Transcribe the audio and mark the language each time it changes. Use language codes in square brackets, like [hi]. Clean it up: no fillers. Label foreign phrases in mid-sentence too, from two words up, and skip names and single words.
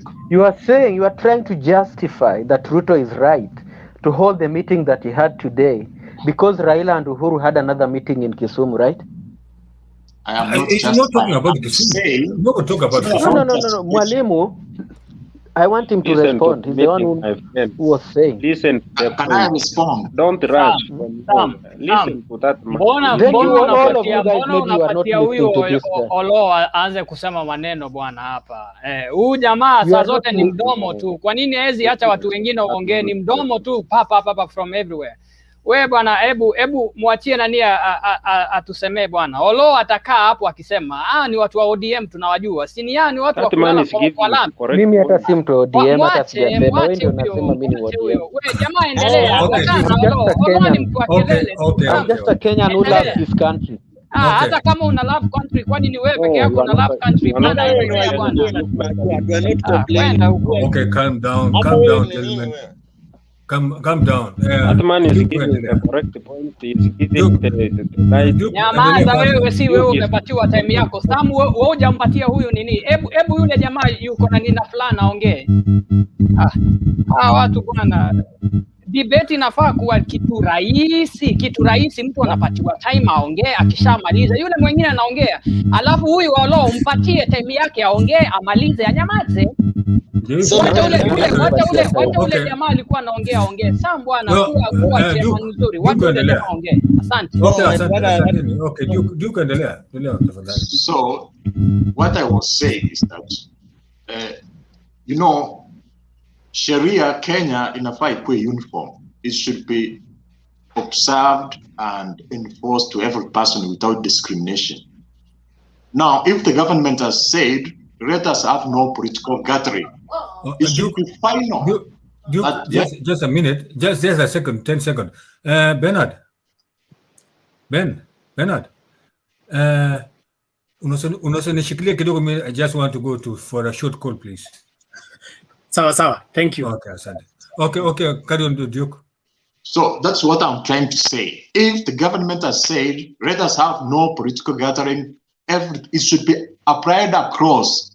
[en] You are saying, you are trying to justify that Ruto is right to hold the meeting that he had today because Raila and Uhuru had another meeting in Kisumu, right? I am not it's not talking about Kisumu. No, talk about Kisumu. No. Mwalimu, I want him to respond. He's the one who was saying. Listen. Can I respond? Don't rush. Listen to that. [sw] Mbona unapatia huyo Olo aanze kusema maneno bwana hapa? Huyu jamaa saa zote ni mdomo tu. Kwa nini hezi acha watu wengine waongee? Ni mdomo tu papa [en] from everywhere. [sw] We bwana, hebu muachie nani atusemee bwana. Olo atakaa hapo akisema, ni watu wa ODM tunawajua. Si ni ni watu wa kulala kwa lami. Mimi hata si mtu wa ODM, hata sijasema. Wewe ndio unasema mimi ni wa ODM. Wewe jamaa endelea. [en] I'm just a Kenyan who loves this country. [sw] Hata kama una [en] love country, [sw] kwani ni wewe peke yako una [en] love country? [sw] Bwana endelea bwana. [en] Okay, calm down, gentlemen. Calm down. That man is giving the correct point. He's giving the right. [sw] Nyamaza wewe, si wewe umepatiwa time yako. Sam, wewe hujampatia huyu nini? Hebu yule jamaa yuko na nina fulani aongee. Watu bwana, debate inafaa kuwa kitu rahisi, mtu anapatiwa time aongee, akishamaliza yule mwingine anaongea, alafu huyu Olo umpatie time yake aongee, amalize, anyamaze. Wacha ule jamaa alikuwa anaongea ongea. Sam bwana, kuwa chema nzuri. Watu wengine waongee. Asante. Okay, Duke endelea tafadhali. [en] So what I was saying is that you know, [sw] Sharia Kenya inafaa ikuwe uniform. [en] It should be observed and enforced to every person without discrimination. Now, if the government has said, let us have no political gathering, it should be final. Duke, just a minute, just a second, 10 seconds. [sw] Bernard, unasonishikilia kidogo, [en] I just want to go for a short call, please. [sw] Sawa, [en] thank you. Okay, asante. Okay, carry on, Duke. So that's what I'm trying to say. If the government has said, let us have no political gathering, it should be applied across.